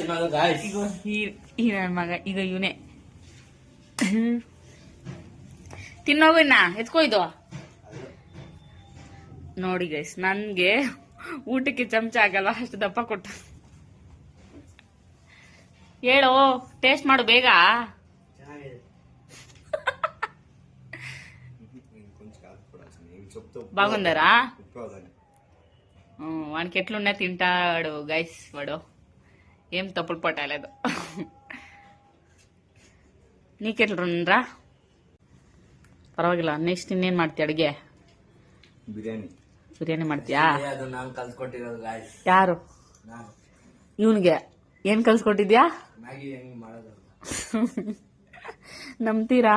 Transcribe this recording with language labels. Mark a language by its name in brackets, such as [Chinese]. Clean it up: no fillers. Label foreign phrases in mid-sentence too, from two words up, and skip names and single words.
[Kannada] ಈ ನನ್ನ ಮಗ ಈಗ ಇವನೇ ತಿನ್ನೋಗು ಇನ್ನ ಎತ್ಕೊಯ್ದು ನೋಡಿ ಗೈಸ್, ನನ್ಗೆ ಊಟಕ್ಕೆ ಚಮಚ ಆಗಲ್ವಾ ಅಷ್ಟು ದಪ್ಪ ಕೊಟ್ಟ. ಹೇಳು, ಟೇಸ್ಟ್ ಮಾಡು ಬೇಗ. [Telugu] బాగుందరా? వానికి ఎట్లున్నా తింటాడు గైస్ వాడు, ఏం తప్పుడు పట్టలేదు. నీకెట్లుండ్రా? [Kannada] ಪರವಾಗಿಲ್ಲ. ನೆಕ್ಸ್ಟ್ ಇನ್ನೇನ್ ಮಾಡ್ತೀಯ ಅಡಿಗೆ? ಬಿರಿಯಾನಿ ಮಾಡ್ತೀಯಾ? ಯಾರು? ಇವನ್ಗೆ ಏನ್ ಕಲ್ಸ್ಕೊಟ್ಟಿದ್ಯಾ? ನಂಬ್ತೀರಾ?